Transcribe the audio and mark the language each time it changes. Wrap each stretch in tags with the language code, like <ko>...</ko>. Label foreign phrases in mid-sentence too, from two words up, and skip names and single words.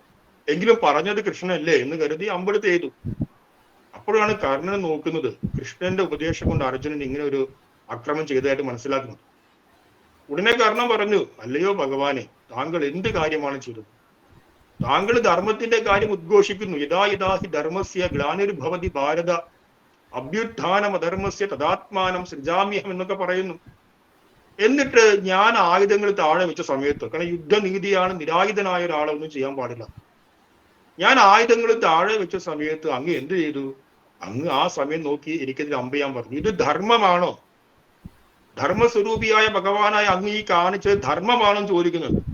<ml>എങ്കിലും പറഞ്ഞത് കൃഷ്ണനല്ലേ എന്ന് കരുതി അമ്പെടുത്ത് ചെയ്തു. അപ്പോഴാണ് കർണൻ നോക്കുന്നത്, കൃഷ്ണന്റെ ഉപദേശം കൊണ്ട് അർജുനൻ ഇങ്ങനെ ഒരു അക്രമം ചെയ്തതായിട്ട് മനസ്സിലാക്കുന്നത്. ഉടനെ കർണൻ പറഞ്ഞു, അല്ലയോ ഭഗവാനെ, താങ്കൾ എന്ത് കാര്യമാണ് ചെയ്തത്? താങ്കൾ ധർമ്മത്തിന്റെ കാര്യം ഉദ്ഘോഷിക്കുന്നു.</ml> <sa>യഥാ യഥാ ഹി ധർമ്മസ്യ ഗ്ലാനിർഭവതി ഭാരത അഭ്യുത്ഥാനം അധർമ്മസ്യ തദാത്മാനം സൃജാമ്യഹം</sa> <ml>എന്നൊക്കെ പറയുന്നു. എന്നിട്ട് ഞാൻ ആയുധങ്ങൾ താഴെ വെച്ച സമയത്ത്, കാരണം യുദ്ധനീതിയാണ്, നിരായുധനായ ഒരാളൊന്നും ചെയ്യാൻ പാടില്ല. ഞാൻ ആയുധങ്ങൾ താഴെ വെച്ച സമയത്ത് അങ്ങ് എന്ത് ചെയ്തു? അങ്ങ് ആ സമയം നോക്കി എനിക്കതിൽ അമ്പ് ചെയ്യാൻ പറഞ്ഞു. ഇത് ധർമ്മമാണോ? ധർമ്മസ്വരൂപിയായ ഭഗവാനായ അങ്ങ് ഈ കാണിച്ചത് ധർമ്മമാണോ ചോദിക്കുന്നത്.</ml>